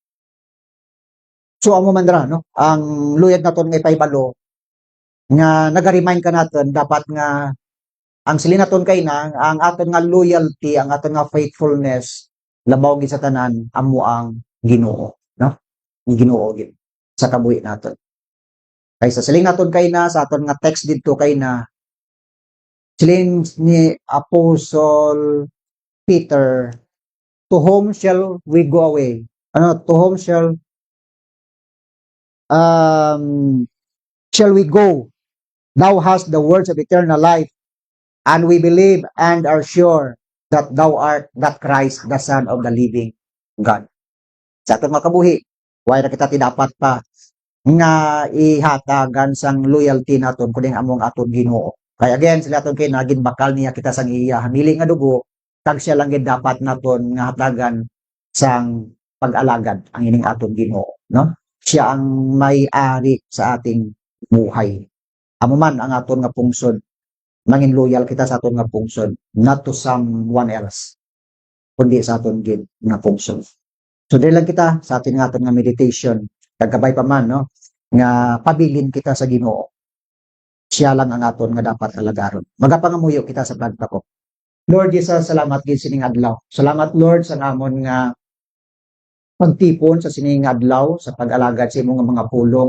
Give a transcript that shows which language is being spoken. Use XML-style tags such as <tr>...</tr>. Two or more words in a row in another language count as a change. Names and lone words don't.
<hil>So amo man dra no, ang luyag naton nga ipahibalo nga naga-remind ka naton dapat nga ang silin naton kay na ang aton nga loyalty, ang aton nga faithfulness labaw gid sa tanan amo ang Ginoo, no? Ang Ginoo gid sa kabuhi naton. Kaysa siling naton kay na sa aton nga text didto kay na siling ni Apostle Peter,</hil> <en>to whom shall we go away? To whom shall we go? Thou hast the words of eternal life, and we believe and are sure that thou art that Christ, the Son of the living God.</en> <hil>Sa atong makabuhi, why na kita dapat pa nga ihatagan sang loyalty naton kuning among aton Ginoo. Kaya again, sila aton kay naging bakal niya kita sang iya hamili nga dugo, tag siya lang gid dapat naton nga hatagan sang pag-alagad ang ining aton Ginoo, no?</hil> <tl>Siya ang may-ari sa ating buhay.</tl> <hil>Amo man ang aton nga pungsod, mangin loyal kita sa aton nga pungsod,</hil> <en>not to someone else,</en> <hil>kundi sa aton gid nga pungsod. So dili lang kita sa atin nga aton nga meditation, kagabay pa man, no, nga pabilin kita sa Ginoo. Siya lang ang aton nga dapat alagaron. Magapangamuyo kita sa pagtakop. Lord Jesus, salamat gid sining adlaw. Salamat Lord sa amon nga pagtipon sa sining adlaw sa pag-alagad sa imong mga pulong.</hil>